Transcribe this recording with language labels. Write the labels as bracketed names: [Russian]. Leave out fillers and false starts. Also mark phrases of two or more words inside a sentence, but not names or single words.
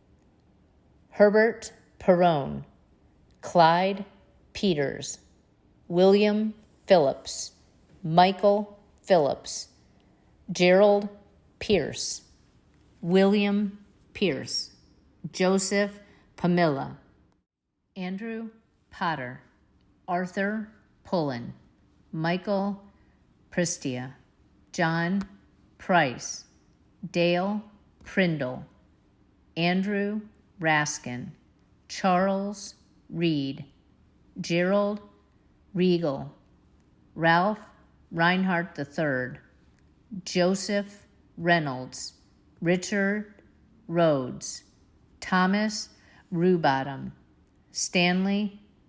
[English] Herbert Perrone, Clyde Peters, William Phillips, Michael Phillips, Gerald Pierce, William Pierce, Joseph Pamela, Andrew Potter, Arthur Pullen, Michael Pristia, John Price, Dale Prindle, Andrew Raskin, Charles Reed, Gerald Regal, Ralph Reinhardt III, Joseph Reynolds, Richard Rhodes, Thomas Rubottom, Stanley